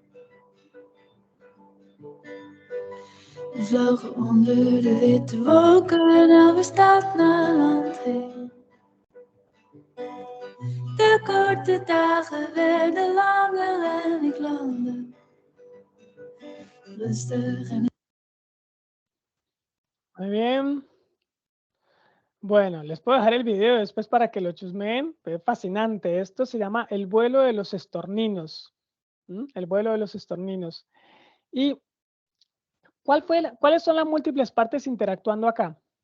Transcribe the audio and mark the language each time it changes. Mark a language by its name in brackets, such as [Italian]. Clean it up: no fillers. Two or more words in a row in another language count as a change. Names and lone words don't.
[Dutch] We vlogen onder de witte wolken, elke stad naar land heen. De korte dagen werden langer en ik landde rustig en... [Spanish] Muy bien. Bueno, les puedo dejar el video después para que lo chusmeen. Es fascinante. Esto se llama el vuelo de los estorninos. El vuelo de los estorninos. ¿Y cuáles son las múltiples partes interactuando acá?